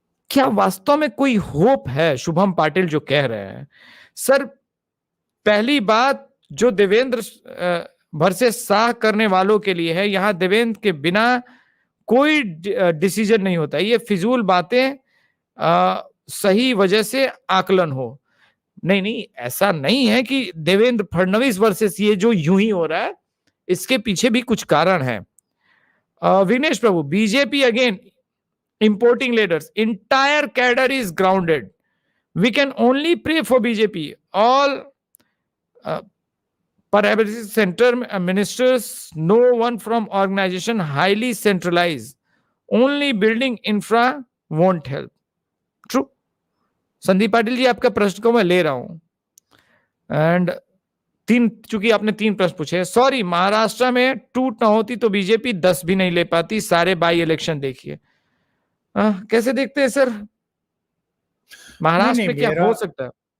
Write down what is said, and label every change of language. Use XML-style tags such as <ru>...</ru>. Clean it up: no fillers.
<hi>क्या वास्तव में कोई होप है? शुभम पाटिल जो कह रहे हैं, सर पहली बात जो देवेंद्र वर्सेस शाह करने वालों के लिए है, यहां देवेंद्र के बिना कोई डिसीजन नहीं होता। ये फिजूल बातें, सही वजह से आकलन हो। नहीं, ऐसा नहीं है कि देवेंद्र फडणवीस वर्सेस ये जो यूं ही हो रहा है, इसके पीछे भी कुछ कारण है।</hi> <en>Vinesh Prabhu, BJP again importing leaders, entire cadre is grounded. We can only pray for BJP. All paralysis center ministers, no one from organization highly centralized. Only building infra won't help. True.</en> <hi>Sandeep Patil ji, आपका प्रश्न को मैं ले रहा हूं। एंड चूंकि आपने 3 प्रश्न पूछे, सॉरी, महाराष्ट्र में टूट ना होती तो बीजेपी 10 भी नहीं ले पाती। सारे बाई इलेक्शन देखिए। कैसे देखते हैं सर, महाराष्ट्र में क्या हो सकता है?</hi>